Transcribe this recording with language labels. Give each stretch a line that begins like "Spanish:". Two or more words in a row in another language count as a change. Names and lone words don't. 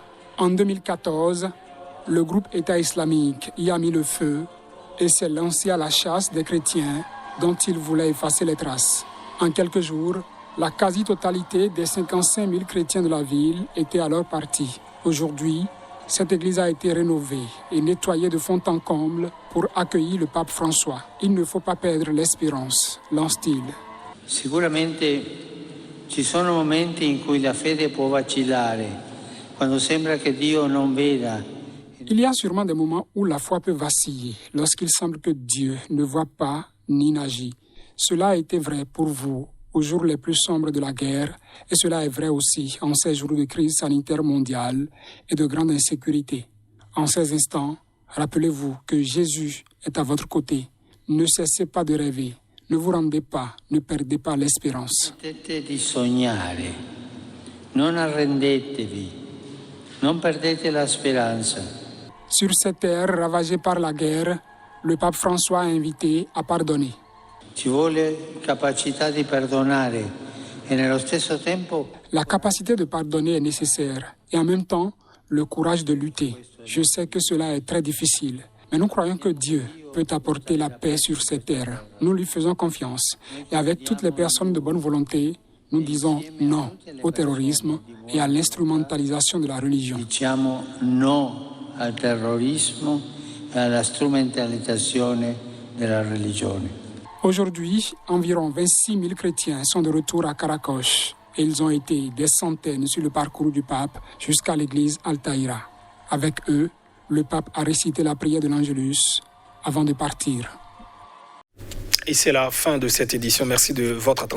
French: En 2014, le groupe État islamique y a mis le feu et s'est lancé à la chasse des chrétiens dont il voulait effacer les traces. En quelques jours, la quasi-totalité des 55 000 chrétiens de la ville étaient alors partis. Aujourd'hui, cette église a été rénovée et nettoyée de fond en comble pour accueillir le pape François. Il ne faut pas perdre l'espérance, lance-t-il.
Italian: Sicuramente ci sono momenti in cui la fede può vacillare, quando sembra che Dio non veda.
French: Il y a sûrement des moments où la foi peut vaciller, lorsqu'il semble que Dieu ne voit pas ni n'agit. Cela a été vrai pour vous aux jours les plus sombres de la guerre, et cela est vrai aussi en ces jours de crise sanitaire mondiale et de grande insécurité. En ces instants, rappelez-vous que Jésus est à votre côté. Ne cessez pas de rêver. Ne vous rendez pas, ne perdez pas l'espérance.
Italian: Smettete di sognare, non arrendetevi, non perdete la speranza.
French: Sur cette terre ravagée par la guerre, le pape François a invité à pardonner.
Italian: Ci vuole capacità di perdonare e nello stesso tempo.
French: La capacité de pardonner est nécessaire et en même temps, le courage de lutter. Je sais que cela est très difficile, mais nous croyons que Dieu peut apporter la paix sur cette terre. Nous lui faisons confiance et avec toutes les personnes de bonne volonté, nous disons non au terrorisme et à l'instrumentalisation de la religion.
Italian: Diciamo no al terrorismo e alla strumentalizzazione della religione.
French: Aujourd'hui, environ 26 000 chrétiens sont de retour à Karakosh et ils ont été des centaines sur le parcours du pape jusqu'à l'église Al-Taïra. Avec eux, le pape a récité la prière de l'Angélus avant de partir. Et c'est la fin de cette édition. Merci de votre attention.